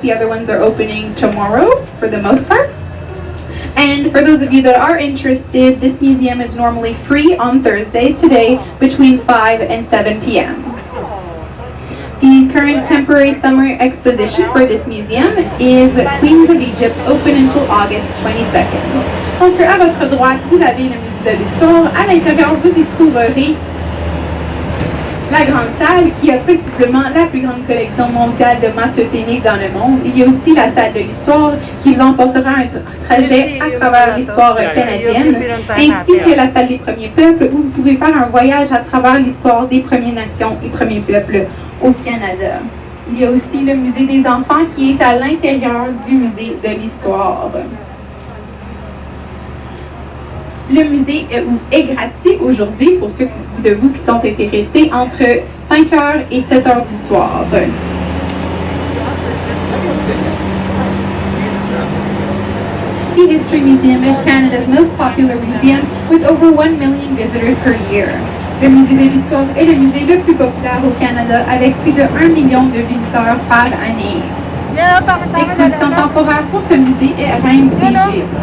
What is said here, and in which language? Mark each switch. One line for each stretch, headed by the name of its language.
English: The other ones are opening tomorrow for the most part. And for those of you that are interested, this museum is normally free on Thursdays today between 5 and 7 p.m. The current temporary summer exposition for this museum is Queens of Egypt, open until August 22nd.
French: Donc à votre droite, vous avez le musée de l'histoire. À l'intérieur, vous y trouverez la grande salle qui a possiblement la plus grande collection mondiale de mathématiques dans le monde. Il y a aussi la salle de l'histoire qui vous emportera un trajet à travers l'histoire canadienne, ainsi que la salle des premiers peuples où vous pouvez faire un voyage à travers l'histoire des Premières Nations et premiers peuples au Canada. Il y a aussi le musée des enfants qui est à l'intérieur du musée de l'histoire. Le musée est gratuit aujourd'hui pour ceux de vous qui sont intéressés entre 5h et 7h du soir.
English: The History Museum is Canada's most popular museum with over 1 million visitors per year.
French: Le musée de l'histoire est le musée le plus populaire au Canada avec plus de 1 million de visiteurs par année. L'exposition temporaire pour ce musée est Reine d'Égypte.